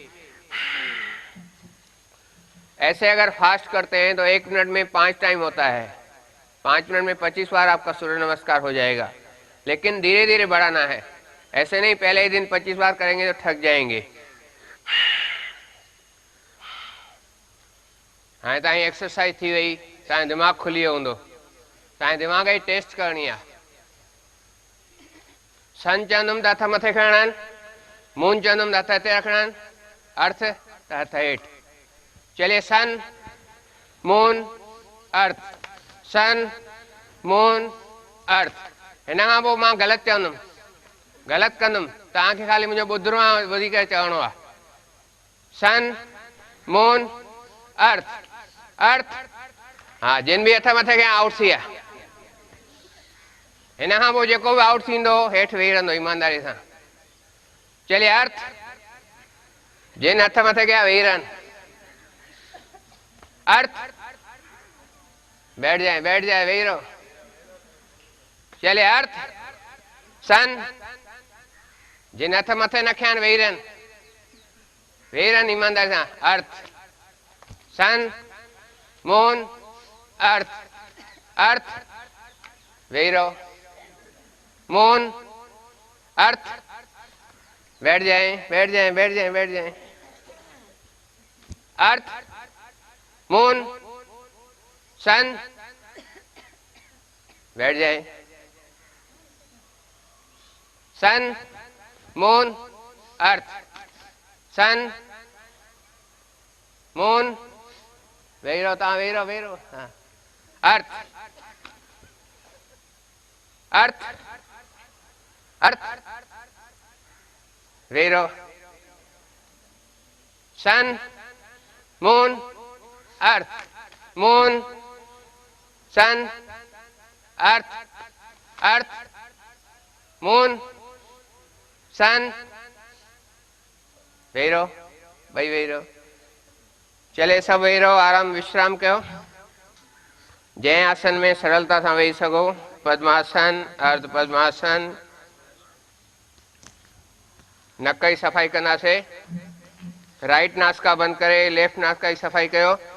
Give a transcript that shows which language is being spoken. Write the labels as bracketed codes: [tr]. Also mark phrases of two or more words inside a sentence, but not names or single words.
[hi] ऐसे अगर फास्ट करते हैं तो 1 मिनट में 5 टाइम होता है। 5 मिनट में 25 बार आपका सूर्य नमस्कार हो जाएगा। लेकिन धीरे धीरे बढ़ाना है। ऐसे नहीं पहले ही दिन 25 बार करेंगे तो थक जाएंगे। [sd] हाँ ताई एक्सरसाइज थी वही, ताई दिमाग खुली वियो हूंदो। ताई दिमाग जी टेस्ट करनी है। सन चवंदुमि त हथ मथे खणणा आहिनि, मून चवंदुमि त हथ हिते रखणा आहिनि, अर्थ त हथ हेठि। [en] चलिए sun moon earth, sun moon earth. [sd] हिन खां पोइ मां ग़लति चवंदुमि, ग़लति कंदुमि, तव्हांखे ख़ाली मुंहिंजो ॿुधिणो आहे, ॿुधी करे चवणो आहे। [en] sun moon earth, earth. [sd] हाँ जिन भी हथ मथे कया आउट थी विया। हिन खां पोइ जेको बि आउट थींदो हेठि वेही रहंदो ईमानदारी सां। [hi] चलिए अर्थ, [sd] जिन हथ मथे कया वेही रहनि। [hi] अर्थ, बैठ जाए, बैठ जाए, [sd] वेही रहो। [en] चलिए earth, sun, [sd] जिन हथ मथे न खया आहिनि वेही रहनि, वेही रहनि ईमानदारी सां। [en] earth, sun moon earth, earth [sd] वेही रहो। [en] moon earth, [hi] बैठ जाए, बैठ जाए, बैठ जाए, बैठ जाए। [en] earth moon sun, [hi] बैठ जाए। [en] sun moon earth, sun moon [sd] वेही रहो, तव्हां वेही रहो, वेही रहो। [en] हाँ earth, earth, earth वेही sun moon earth moon sun earth earth moon sun [sd] वेही भाई वेही चले सब वेही आराम विश्राम कयो जै [hi] आसन में सरलता से [sd] वेही सको पद्मासन अर्ध पद्मासन नक की सफाई कंदासे राइट नासका बंद करे लेफ्ट नासका की सफाई कयो